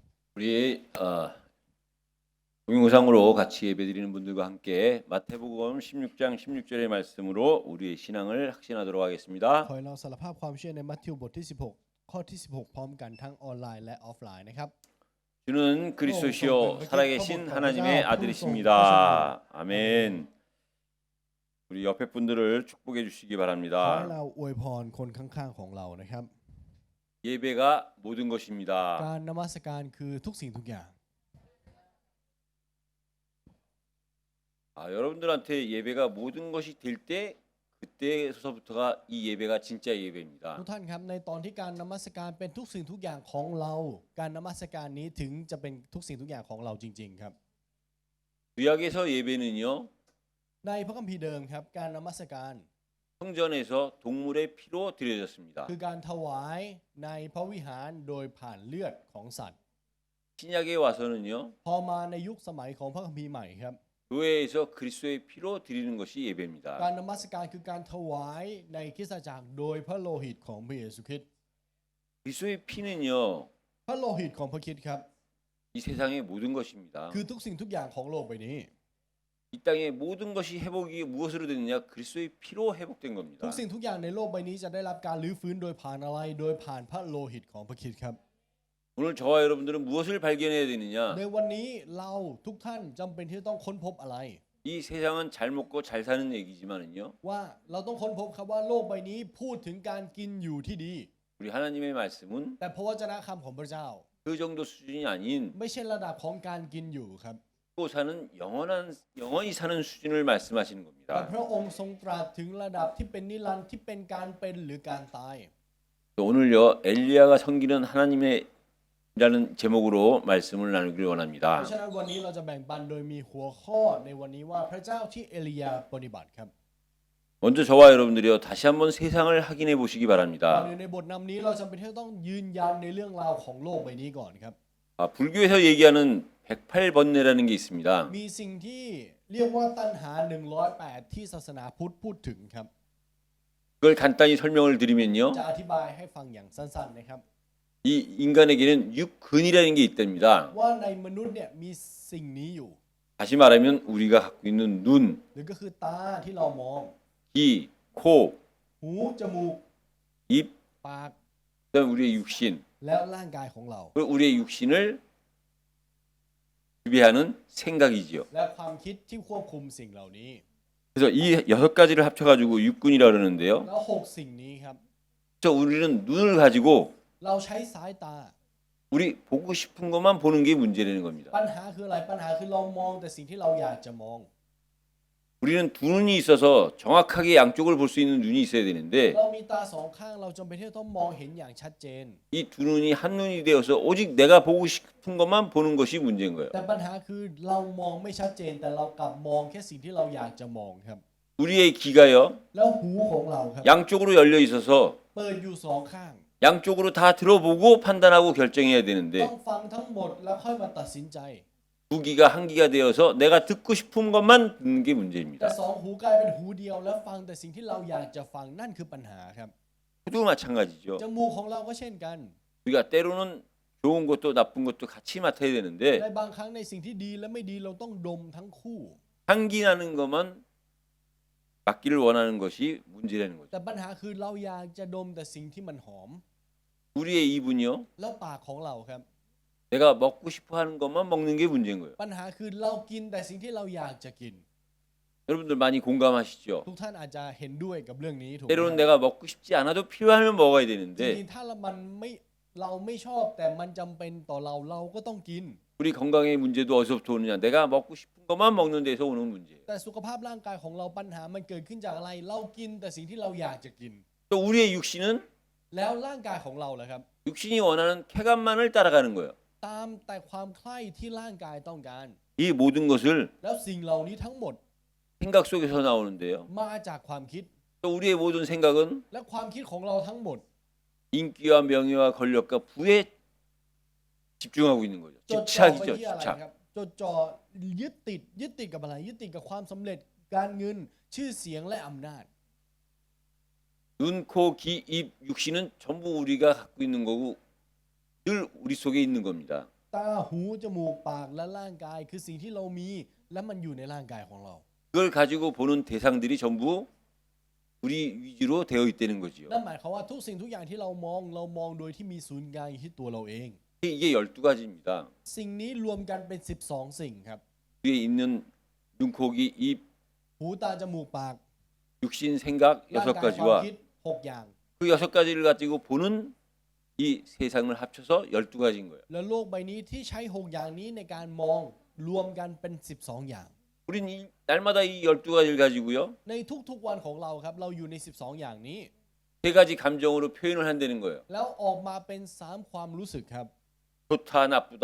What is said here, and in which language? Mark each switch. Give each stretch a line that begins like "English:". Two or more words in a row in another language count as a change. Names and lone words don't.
Korean: 우리 동영상으로 같이 예배드리는 분들과 함께 마태복음 16장 16절의 말씀으로 우리의 신앙을 확신하도록 하겠습니다.
Thai: ขอให้เราสารภาพความเชื่อในมัทธิวบทที่16ข้อที่16พร้อมกันทั้งออนไลน์และออฟไลน์นะครับ
Korean: 주는 그리스도시요 살아계신 하나님의 아들이십니다. 아멘. 우리 옆에 분들을 축복해 주시기
Thai: ขอให้
Korean: 바랍니다.
Thai: เราอวยพรคนข้างๆของเรานะครับ
Korean: 예배가 모든 것입니다.
Thai: การนมัสการคือทุกสิ่งทุกอย่าง
Korean: 여러분들한테 예배가 모든 것이 될 때 그때서부터가 이 예배가 진짜 예배입니다.
Thai: ทุกท่านครับในตอนที่การนมัสการเป็นทุกสิ่งทุกอย่างของเราการนมัสการนี้ถึงจะเป็นทุกสิ่งทุกอย่างของเราจริงๆครับ
Korean: 구약에서 예배는요
Thai: ในพระคัมภีร์เดิมครับการนมัสการ
Korean: 성전에서 동물의 피로 드려졌습니다.
Thai: คือการถวายในพระวิหารโดยผ่านเลือดของสัตว์
Korean: 신약에 와서는요
Thai: พอมาในยุคสมัยของพระคัมภีร์ใหม่ครับ
Korean: 교회에서 그리스도의 피로 드리는 것이 예배입니다.
Thai: การนมัสการคือการถวายในคริสตจักรโดยพระโลหิตของพระเยซูคริสต์
Korean: 그리스도의 피는요
Thai: พระโลหิตของพระคริสต์ครับ
Korean: 이 세상의 모든 것입니다.
Thai: คือทุกสิ่งทุกอย่างของโลกใบนี้
Korean: 이 땅의 모든 것이 회복이 무엇으로 되느냐? 그리스도의 피로 회복된
Thai: ทุ
Korean: 겁니다.
Thai: กสิ่งทุกอย่างในโลกใบนี้จะได้รับการลื้อฟื้นโดยผ่านอะไรโดยผ่านพระโลหิตของพระคริสต์ครับ
Korean: 오늘 저와 여러분들은 무엇을 발견해야 되느냐?
Thai: ในวันนี้เราทุกท่านจำเป็นที่จะต้องค้นพบอะไร
Korean: 이 세상은 잘 먹고 잘 사는 얘기지만은요.
Thai: ว่าเราต้องค้นพบครับว่าโลกใบนี้พูดถึงการกินอยู่ที่ดี
Korean: 우리 하나님의 말씀은
Thai: แต่พระวจนะคำของพระเจ้า
Korean: 그 정도 수준이 아닌
Thai: ไม่ใช่ระดับของการกินอยู่ครับ
Korean: 또 사는 영원히 사는 수준을 말씀하시는
Thai: แต่
Korean: 겁니다.
Thai: พระองค์ทรงตรัสถึงระดับที่เป็นนิรันดร์ที่เป็นการเป็นหรือการตาย
Korean: 오늘요 엘리야가 섬기는 하나님의라는 제목으로 말씀을 나누기를
Thai: เพ
Korean: 원합니다.
Thai: ราะฉะนั้นวันนี้เราจะแบ่งปันโดยมีหัวข้อในวันนี้ว่าพระเจ้าที่เอลียาปฏิบัติครับ
Korean: 먼저 저와 여러분들이요 다시 한번 세상을 확인해 보시기
Thai: ก่อน
Korean: 바랍니다.
Thai: อื่นในบทนำนี้เราจำเป็นที่จะต้องยืนยันในเรื่องราวของโลกใบนี้ก่อนครับ
Korean: 불교에서 얘기하는 108번뇌라는 게 있습니다.
Thai: มีสิ่งที่เรียกว่าตัณหา108ที่ศาสนาพุทธพูดถึงครับ
Korean: 그걸 간단히 설명을 드리면요.
Thai: จะอธิบายให้ฟังอย่างสั้นๆนะครับ
Korean: 이 인간에게는 육근이라는 게 있답니다.
Thai: ว่าในมนุษย์เนี่ยมีสิ่งนี้อยู่
Korean: 다시 말하면 우리가 갖고 있는 눈,
Thai: หรือก็คือตาที่เรามอง
Korean: 귀, 코,
Thai: หูจมูก
Korean: 입,
Thai: ปาก
Korean: 그다음 우리의 육신.
Thai: แล้วร่างกายของเรา
Korean: 그리고 우리의 육신을 지배하는 생각이지요.
Thai: และความคิดที่ควบคุมสิ่งเหล่านี้
Korean: 그래서 이 6가지를 합쳐가지고 육근이라 그러는데요.
Thai: แล้ว6สิ่งนี้ครับ
Korean: 저 우리는 눈을 가지고
Thai: เราใช้สายตา
Korean: 우리 보고 싶은 것만 보는 게 문제라는 겁니다.
Thai: ปัญหาคืออะไรปัญหาคือเรามองแต่สิ่งที่เราอยากจะมอง
Korean: 우리는 두 눈이 있어서 정확하게 양쪽을 볼 수 있는 눈이 있어야 되는데
Thai: เรามีตาสองข้างเราจำเป็นที่จะต้องมองเห็นอย่างชัดเจน
Korean: 이 두 눈이 한 눈이 되어서 오직 내가 보고 싶은 것만 보는 것이 문제인 거예요.
Thai: แต่ปัญหาคือเรามองไม่ชัดเจนแต่เรากลับมองแค่สิ่งที่เราอยากจะมองครับ
Korean: 우리의 귀가요
Thai: แล้วหูของเราครับ
Korean: 양쪽으로 열려 있어서
Thai: เปิดอยู่สองข้าง
Korean: 양쪽으로 다 들어보고 판단하고 결정해야
Thai: ต้
Korean: 되는데
Thai: องฟังทั้งหมดแล้วค่อยมาตัดสินใจ
Korean: 두 귀가 한 귀가 되어서 내가 듣고 싶은 것만 듣는 게
Thai: แต่
Korean: 문제입니다.
Thai: สองหูกลายเป็นหูเดียวแล้วฟังแต่สิ่งที่เราอยากจะฟังนั่นคือปัญหาครับ
Korean: 코도 마찬가지죠.
Thai: จมูกของเราก็เช่นกัน
Korean: 우리가 때로는 좋은 것도 나쁜 것도 같이 맡아야
Thai: ใน
Korean: 되는데
Thai: บางครั้งในสิ่งที่ดีและไม่ดีเราต้องดมทั้งคู่
Korean: 향기 나는 것만 맡기를 원하는 것이 문제라는 거죠.
Thai: แต่ปัญหาคือเราอยากจะดมแต่สิ่งที่มันหอม
Korean: 우리의 입은요
Thai: แล้วปากของเราครับ
Korean: 내가 먹고 싶어 하는 것만 먹는 게 문제인 거예요.
Thai: ปัญหาคือเรากินแต่สิ่งที่เราอยากจะกิน
Korean: 여러분들 많이 공감하시죠?
Thai: ทุกท่านอาจจะเห็นด้วยกับเรื่องนี้ถูกไหม
Korean: 때로는 내가 먹고 싶지 않아도 필요하면 먹어야
Thai: จ
Korean: 되는데
Thai: ริงๆถ้าเราไม่ชอบแต่มันจำเป็นต่อเราก็ต้องกิน
Korean: 우리 건강의 문제도 어디서부터 오느냐? 내가 먹고 싶은 것만 먹는 데서 오는 문제예요.
Thai: แต่สุขภาพร่างกายของเราปัญหามันเกิดขึ้นจากอะไร เรากินแต่สิ่งที่เราอยากจะกิน
Korean: 또 우리의 육신은
Thai: แล้วร่างกายของเราล่ะครับ
Korean: 육신이 원하는 쾌감만을 따라가는 거예요.
Thai: ตามแต่ความใคร่ที่ร่างกายต้องการ
Korean: 이 모든 것을
Thai: แล้วสิ่งเหล่านี้ทั้งหมด
Korean: 생각 속에서 나오는데요.
Thai: มาจากความคิด
Korean: 또 우리의 모든 생각은
Thai: และความคิดของเราทั้งหมด
Korean: 인기와 명예와 권력과 부에 집중하고 있는 거죠.
Thai: จดจ่อไป
Korean: 집착이죠.
Thai: ที่อะไรค
Korean: 집착.
Thai: รับจดจ่อยึดติดกับอะไรยึดติดกับความสำเร็จการเงินชื่อเสียงและอำนาจ
Korean: 눈, 코, 귀, 입, 육신은 전부 우리가 갖고 있는 거고 늘 우리 속에 있는 겁니다.
Thai: ตาหูจมูกปากและร่างกายคือสิ่งที่เรามีและมันอยู่ในร่างกายของเรา
Korean: 그걸 가지고 보는 대상들이 전부 우리 위주로 되어 있다는 거지요.
Thai: นั่นหมายความว่าทุกสิ่งทุกอย่างที่เรามองโดยที่มีศูนย์กลางอยู่ที่ตัวเราเอง
Korean: 이게 12가지입니다.
Thai: สิ่งนี้รวมกันเป็น12สิ่งครับ
Korean: 위에 있는 눈, 코, 귀, 입,
Thai: หูตาจมูกปาก
Korean: 육신, 생각
Thai: ร่างกายความ
Korean: 6가지와
Thai: คิด6อย่าง
Korean: 그 6가지를 가지고 보는 이 세상을 합쳐서 12가지인 거예요.
Thai: แล้วโลกใบนี้ที่ใช้6อย่างนี้ในการมองรวมกันเป็น12อย่าง
Korean: 우린 날마다 이 12가지를 가지고요.
Thai: ในทุกๆวันของเราครับเราอยู่ใน12อย่างนี้
Korean: 세 가지 감정으로 표현을 한다는 거예요.
Thai: แล้วออกมาเป็น3ความรู้สึกครับ
Korean: 좋다, 나쁘다.